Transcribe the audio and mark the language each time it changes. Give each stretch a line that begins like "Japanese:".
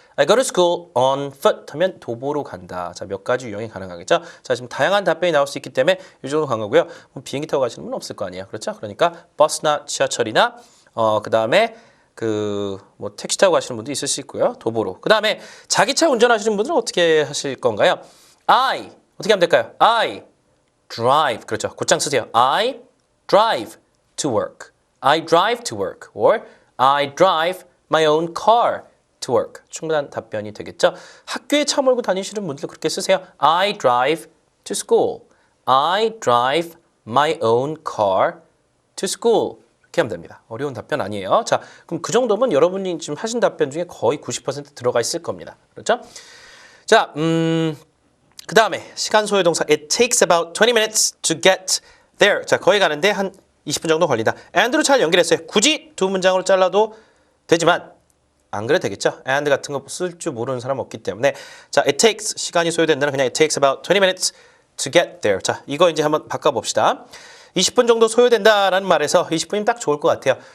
English: I go to school on foot
Korean: 하면 도보로 간다. 자, 몇 가지 유형이 가능하겠죠? 자, 지금 다양한 답변이 나올 수 있기 때문에 이 정도 간 거고요. 비행기 타고 가시는 분은 없을 거 아니에요. 그렇죠? 그러니까 버스나 지하철이나 그다음에 뭐 택시 타고 가시는 분도 있을 수 있고요. 도보로. 그다음에 자기 차 운전하시는 분들은 어떻게 하실 건가요? 어떻게 하면 될까요?
English: I drive.
Korean: 그렇죠. 곧장 쓰세요.
English: I drive to work. I drive to work. Or I drive my own car to work.
Korean: 충분한 답변이 되겠죠. 학교에 차 몰고 다니시는 분들 그렇게 쓰세요.
English: I drive to school. I drive my own car to school.
Korean: 이렇게 하면 됩니다. 어려운 답변 아니에요. 자, 그럼 그 정도면 여러분이 지금 하신 답변 중에 거의 90% 들어가 있을 겁니다. 그렇죠? 자, 그 다음에 시간 소요 동사
English: It takes about 20 minutes to get there.
Korean: 자, 거기 가는데 한 20분 정도 걸린다. and로 잘 연결했어요. 굳이 두 문장으로 잘라도 되지만 안 그래도 되겠죠. and 같은 거 쓸 줄 모르는 사람 없기 때문에 자,
English: it takes 시간이 소요된다는 그냥 it takes about 20 minutes to get there.
Korean: 자, 이거 이제 한번 바꿔봅시다. 20분 정도 소요된다라는 말에서 20분이면 딱 좋을 것 같아요.